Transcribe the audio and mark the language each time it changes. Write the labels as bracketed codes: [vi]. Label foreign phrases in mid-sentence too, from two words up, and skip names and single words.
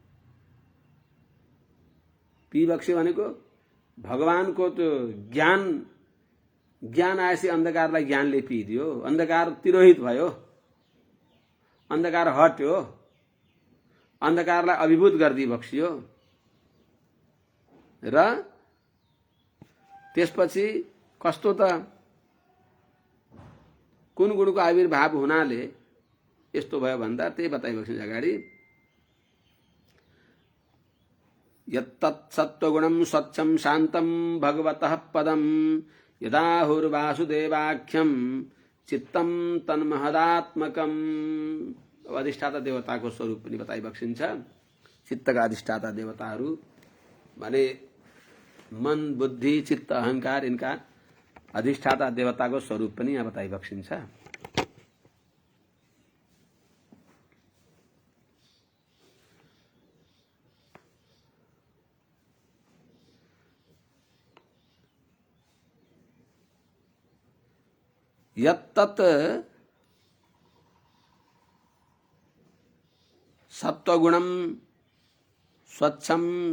[ne] पी बक्सियो भनेको भगवानको त्यो ज्ञान आएपछि अन्धकारलाई ज्ञानले पिदियो, अन्धकार तिरोहित भयो, अन्धकार हट्यो, अन्धकारलाई अभिभूत गर्दै बक्सियो। र त्यसपछि कस्तो त कुन गुणको आविर्भाव हुनाले यस्तो भयो भन्दा त्यही बताइबक्सिन्छ अगाडि। [sa] यत्तत् सत्त्वगुणं स्वच्छं शान्तं भगवतः पदं यदाहुर्वासुदेवाख्यं चित्तं तन्महदात्मकम्। [ne] अधिष्ठाता देवताको स्वरूप पनि बताइबक्सिन्छ। चित्तका अधिष्ठाता देवताहरू भने मन, बुद्धि, चित्त, अहंकार, इनका अधिष्ठाता देवताको स्वरूप पनि यहाँ बताइबक्सिन्छ। [sa] यत्तत् सत्वगुणं स्वच्छं